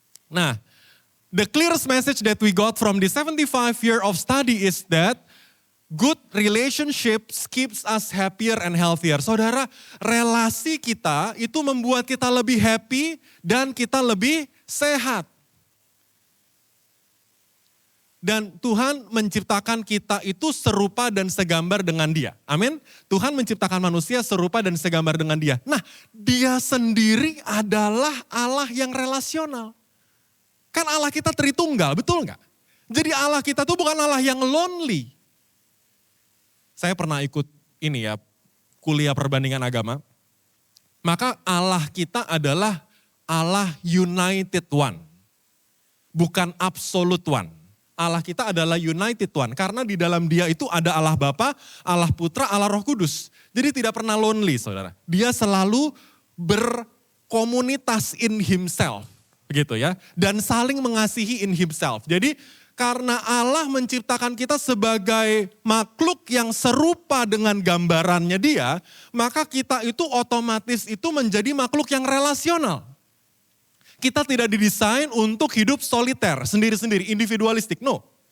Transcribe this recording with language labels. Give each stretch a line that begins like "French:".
English: Nah, the clearest message that we got from the 75 year of study is that good relationships keeps us happier and healthier.
Indonesian: Saudara, relasi kita itu membuat kita lebih happy dan kita lebih sehat. Dan Tuhan menciptakan kita itu serupa dan segambar dengan Dia. Amin. Tuhan menciptakan manusia serupa dan segambar dengan Dia. Nah, Dia sendiri adalah Allah yang relasional. Kan Allah kita Tritunggal, betul nggak? Jadi Allah kita tuh bukan Allah yang lonely. Saya pernah ikut ini ya, kuliah perbandingan agama. Maka Allah kita adalah Allah United One. Bukan Absolute One. Allah kita adalah United One. Karena di dalam Dia itu ada Allah Bapa, Allah Putra, Allah Roh Kudus. Jadi tidak pernah lonely saudara. Dia selalu berkomunitas
English: in himself.
Indonesian: Begitu ya. Dan saling mengasihi
English: in himself.
Indonesian: Jadi karena Allah menciptakan kita sebagai makhluk yang serupa dengan gambarannya Dia. Maka kita itu otomatis itu menjadi makhluk yang relasional. Kita tidak didesain untuk hidup soliter, sendiri-sendiri, individualistik. No.